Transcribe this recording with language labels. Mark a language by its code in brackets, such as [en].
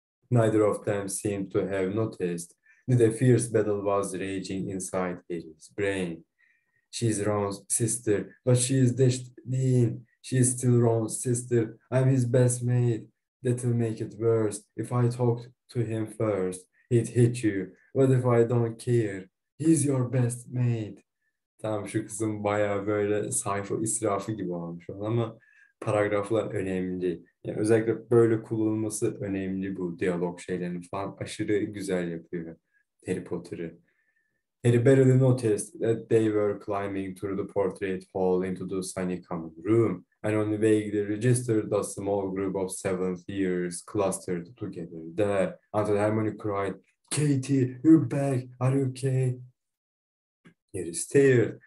[en] Neither of them seemed to have noticed that a fierce battle was raging inside Harry's brain. She's Ron's sister, but she is Dean. She is still Ron's sister. I'm his best mate. That'll make it worse. If I talked to him first, he'd hit you. What if I don't care? He's your best mate. [tr] Tamam, şu kızın bayağı böyle sayfa israfı gibi olmuş ama paragraflar önemli. Yani özellikle böyle kullanılması önemli, bu diyalog şeylerini falan aşırı güzel yapıyor Harry Potter'ı. [en] Harry barely noticed that they were climbing through the portrait hall into the sunny common room, and only vaguely registered a small group of seventh years clustered together there, until Hermione cried, "Katie, you're back, are you okay?" Harry stared.